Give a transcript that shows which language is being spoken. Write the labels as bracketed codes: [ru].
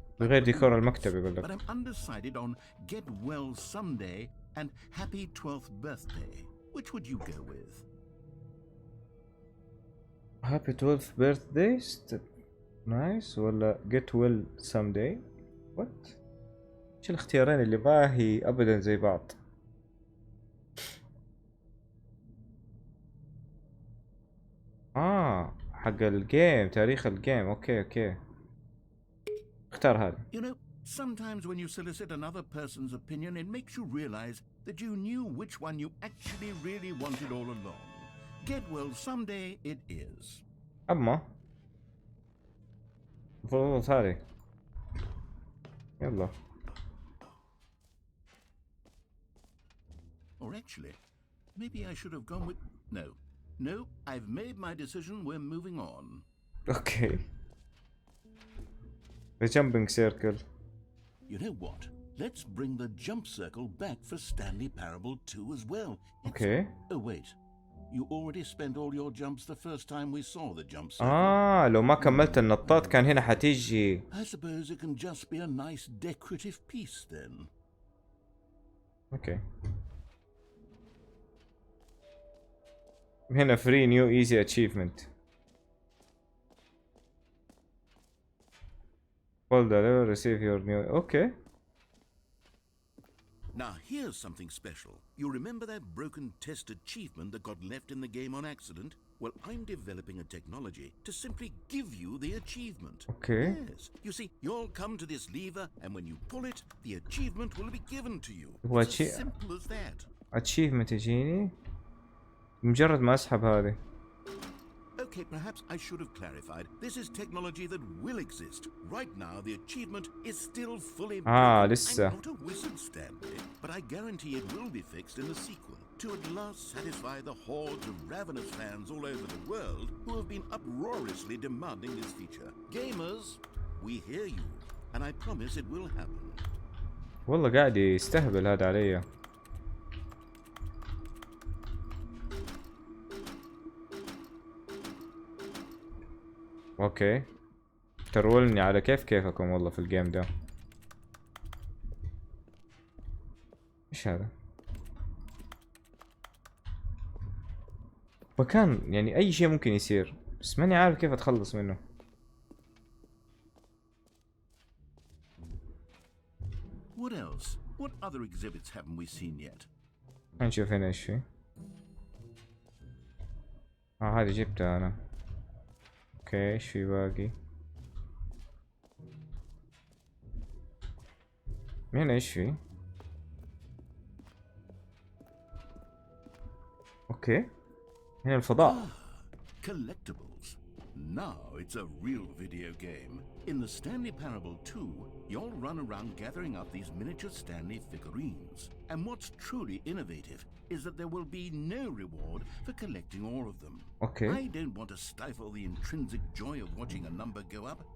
[ar] غير ديكور المكتب يقول [en] But [ar] لك. [en] I'm undecided on Get Well Someday and Happy 12th Birthday. Which would you go with? Happy 12th birthday. [ar] نايس ولا [en] get well someday. [ar] What؟ ايش الاختيارين اللي ما هي ابدا زي بعض؟ حق الجيم، تاريخ الجيم. اوكي اختار هذا. [en] You know, sometimes when you solicit another person's opinion, it makes you realize that you knew which one you actually really wanted all along. Get Well Someday it is. [ar] اما المفروض هذه. يلا. [en] Or actually, maybe I should have gone with... No, I've made my decision. We're moving on. [ar] اوكي. [en] The jumping circle. You know what? Let's bring the jump circle back for Stanley Parable 2 as well. Okay. Oh, wait. You already spent all your jumps the first time we saw the jump circle. [ar] لو ما كملت النطاط كان هنا حتيجي. [en] I suppose it can just be a nice decorative piece then. [ar] اوكي. هنا [en] free new easy achievement. Hold the lever, receive your new. Okay. Now here's something special. You remember that broken test achievement that got left in the game on accident? Well, I'm developing a technology to simply give you the achievement. Okay. Yes. You see, you'll come to this lever, and when you pull it, the achievement will be given to you. It's as simple as that. [ar] achievement يجيني مجرد ما اسحب هذه. [en] Okay, perhaps I should have clarified. This is technology that will exist. Right now, the achievement is still fully broken. [ar] لسه. [en] I'm not a wizard, Stanley, but I guarantee it will be fixed in the sequel to at last satisfy the hordes of ravenous fans all over the world who have been uproariously demanding this feature. Gamers, we hear you, and I promise it will happen. [ar] والله قاعد يستهبل هذا علي. اوكي ترولني على كيفكم والله في الجيم ده. ايش هذا؟ مكان يعني اي شيء ممكن يصير بس ماني عارف كيف اتخلص منه. [en] What else? What other exhibits haven't we seen yet? [ar] نشوف هنا ايش في. هذه جبتها انا. اوكي ايش في باقي؟ هنا ايش في؟ اوكي هنا الفضاء. [en] Collectibles. Now it's a real video game. In the Stanley Parable 2, you'll run around gathering up these miniature Stanley figurines. And what's truly innovative is that there will be no reward for collecting all of them. Okay. I don't want to stifle the intrinsic joy of watching a number go up.